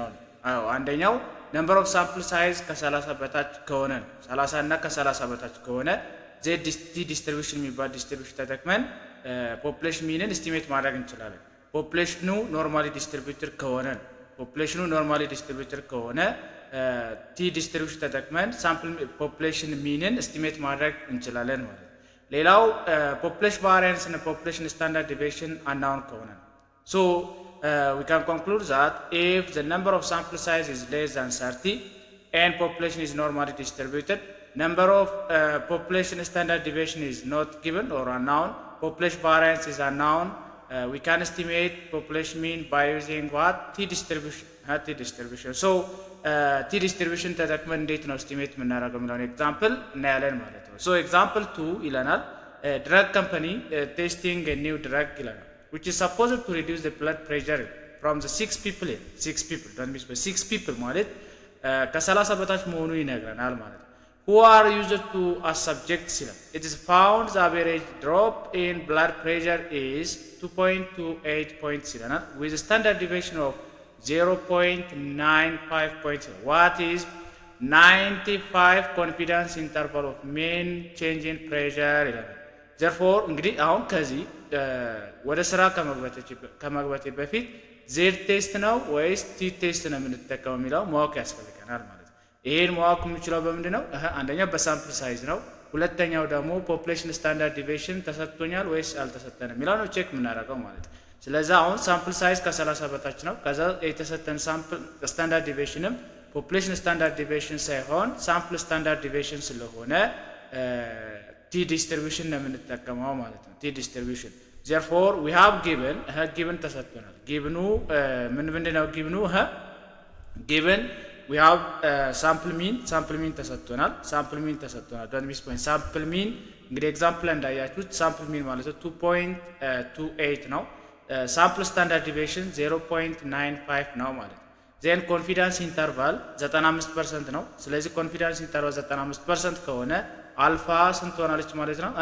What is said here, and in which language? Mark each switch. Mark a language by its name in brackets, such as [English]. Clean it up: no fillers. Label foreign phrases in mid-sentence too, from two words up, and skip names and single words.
[Amharic] አንደኛው [English] number of sample size [Amharic] ከ30 በታች ከሆነ ነው። 30 እና ከ30 በታች ከሆነ [English] Z distribution [Amharic] የሚባል ዲስትሪቢዩሽን ተጠቅመን ፖፑሌሽን ሚንን ኤስቲሜት ማድረግ እንችላለን። ፖፑሌሽኑ [English] normally distributed [Amharic] ከሆነ ነው። ፖፑሌሽኑ [English] normally distributed [Amharic] ከሆነ ቲ ዲስትሪቢዩሽን ተጠቅመን ሳምፕል ፖፑሌሽን ሚንን ኤስቲሜት ማድረግ እንችላለን ማለት ነው። ሌላው ፖፑሌሽን ቫሪያንስ እና ፖፑሌሽን ስታንዳርድ ዲቪዬሽን አናውን ከሆነ ነው። [English] ሶ we can conclude that if the number of sample size is less than 30 and population is normally distributed, number of population standard deviation is not given or unknown, population variance is unknown, we can estimate population mean by using what? T distribution. So T distribution [Amharic] ተጠቅመን እንዴት ነው [English] estimate [Amharic] የምናደርገው የሚለውን ኤግዛምፕል እናያለን ማለት ነው። [English] So example 2 ይለናል drug company testing a new drug ይለናል which is supposed to reduce the blood pressure from the 6 people. Don't miss 6 people [Amharic] ማለት ከ30 በታች መሆኑ ይነግረናል ማለት ነው። [English] Who are used to as subjects ይላል። It is found the average drop in blood pressure is 2.28 points ይለናል with a standard deviation of 0.95 points. What is 95 confidence interval of mean change in pressure [Amharic] ይለናል። Therefore እንግዲህ አሁን ከዚህ ወደ ስራ ከመግባቴ በፊት [English] Z test [Amharic] ነው ወይስ [English] T test [Amharic] ነው የምንጠቀመው የሚለው ማወቅ ያስፈልገናል ማለት ነው። ይሄን ማወቅ የምንችለው በምንድን ነው? አንደኛው በሳምፕል ሳይዝ ነው። ሁለተኛው ደግሞ [English] population standard deviation [Amharic] ተሰጥቶኛል ወይስ አልተሰጠንም የሚለው ነው ቼክ የምናደርገው ማለት ነው። ስለዚህ አሁን [English] sample size [Amharic] ከ30 በታች ነው። ከዛ የተሰጠን ሳምፕል ስታንዳርድ ዲቪዬሽንም [English] population standard deviation [Amharic] ሳይሆን [English] sample standard deviation [Amharic] ስለሆነ [English] T distribution [Amharic] ነው የምንጠቀመው ማለት ነው። [English] T distribution therefore we have given [Amharic] ተሰጥቶናል። ጊቭኑ ምንድነው? [English] given we have sample mean ተሰጥቶናል። don't miss point sample mean [Amharic] እንግዲህ ኤግዛምፕል እንዳያችሁት [English] sample mean [Amharic] ማለት ነው [English] 2.28 ነው። sample standard deviation 0.95 [Amharic] ነው ማለት ነው። [English] then confidence interval 95% ነው። ስለዚህ confidence interval 95% [Amharic] ከሆነ አልፋ ስንት ሆናለች ማለት ነው?